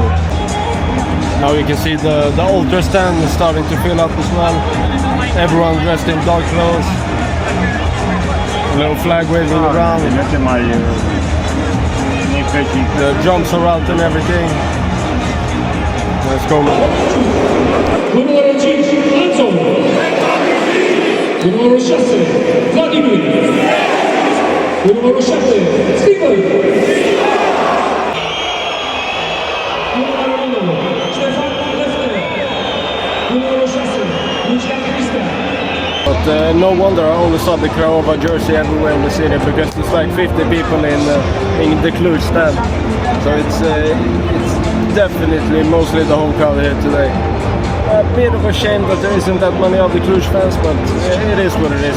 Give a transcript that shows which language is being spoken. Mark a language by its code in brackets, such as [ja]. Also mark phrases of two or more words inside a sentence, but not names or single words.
[en] Now you can see the ultra stand is starting to fill up as well. Everyone dressed in dark clothes. A little flag waving around. The drums are out and everything. Let's go, man. [ro] Numărul 5, Anton. Numărul 6, Vladimir. Numărul 7, Steven. Numărul 9, Ștefan Lefter. Numărul 6, Lucian Cristian. [en] But no wonder I only saw the Craiova jersey everywhere in the city, because there's like 50 people in the Cluj stand. So it's definitely mostly the home crowd here today. A bit of a shame that there isn't that many of the Cluj fans, but it is what it is.